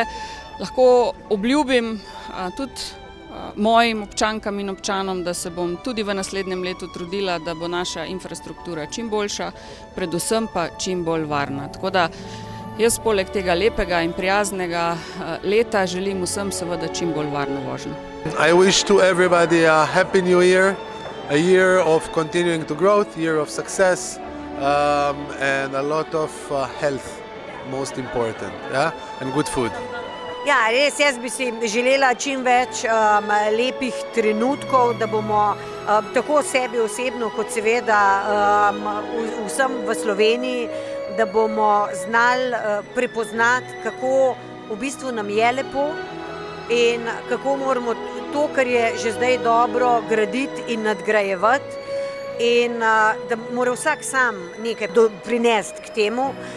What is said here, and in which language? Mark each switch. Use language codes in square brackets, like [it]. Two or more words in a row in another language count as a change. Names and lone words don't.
[sl] Lahko obljubim tudi mojim občankam in občanom, da se bom tudi v naslednjem letu trudila, da bo naša infrastruktura čim boljša, predvsem pa čim bolj varna. Tako da jaz poleg tega lepega in prijaznega leta želim vsem seveda čim bolj varno vožnjo. [en] I wish to everybody a happy new year, a year of continuing to growth, year of success, and a lot of health, most important, yeah? And good food. [sl] Ja, res, jaz bi si želela čim več lepih trenutkov, da bomo tako sebi osebno, kot seveda vsem v Sloveniji, da bomo znali prepoznati, kako v bistvu nam je lepo in kako moramo to, kar je že zdaj dobro, graditi in nadgrajevati in da mora vsak sam nekaj prinesti k temu,